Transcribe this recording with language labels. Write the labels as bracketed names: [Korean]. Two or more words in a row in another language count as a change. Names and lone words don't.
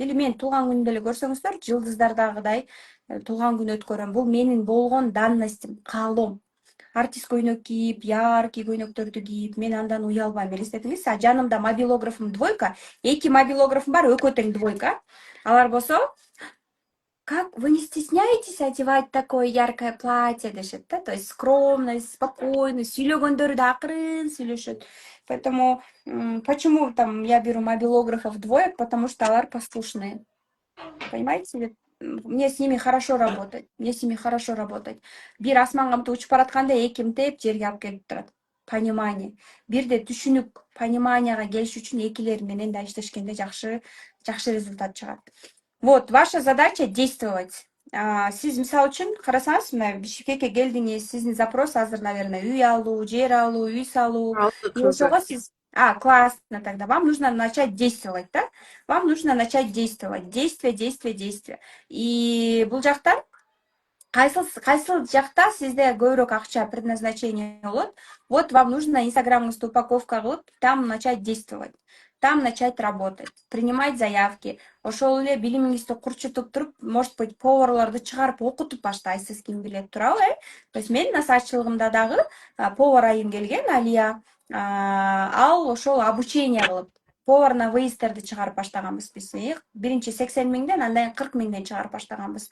[Kyrgyz] Или мен туулган күнүмдө эле көрсөңүздөр, жылдыздардагыдай туулган күн өткөрөм. Бул менин болгон данностим, каалоом. Артист көйнөк кийип, яркий көйнөктөрдү кийип, мен андан уялбайм. Элестетиңиз, жанымда мобилографым двойка, 2 мобилографым бар, экөө тең двойка. Алар болсо, [Russian] как вы не стесняетесь одевать такое яркое платье, дешет, да? То есть скромность, [Kyrgyz] спокойность, сүйлөгөндөрү да акырын сүйлөшөт. [Russian] Поэтому почему там я беру мобилографов двоек, потому что алар послушные. Понимаете? Мне с ними хорошо работать. Мне с ними хорошо работать. [Kyrgyz] Бир асманга мынтип учуп баратканда эки мынтип жерге алып келип турат. [Russian] Понимание. [Kyrgyz] Бирде түшүнүк, пониманияга келиш үчүн экилер менен да иштешкенде жакшы результат чыгат. [Russian] Вот, ваша задача действовать. [Kyrgyz] Сиз мисалы үчүн карасаңыз, мына Бишкекке келдиңиз, сиздин запрос азыр, наверное, үй алуу, жер алуу, үй салуу. [Russian] И [Kyrgyz] ошого сиз [Russian] классно, тогда вам нужно начать действовать, да? Вам нужно начать действовать. Действие, действие, действие. [Kyrgyz] И бул жакта кайсыл жакта сизде көбүрөөк акча, предназначение болот. [Russian] Вот вам нужно [Kyrgyz] инстаграмыңызды упаковка кылып, [Russian] там начать действовать. Там начать работать, принимать заявки. [Kyrgyz] Ошол эле билимиңизди курчутуп туруп, [Russian] может быть, [Kyrgyz] поварларды чыгарып окутуп баштайсыз, ким билет, туурабы, [Russian] То есть [Kyrgyz] мен насаачылыгымда дагы повар айым келген, Алия. Ал ошол обучение кылып, [Russian] повар на [Kyrgyz] выездтерди чыгарып баштаганбыз биз. Биринчи 80 миңден, андан 40 миңден чыгарып баштаганбыз.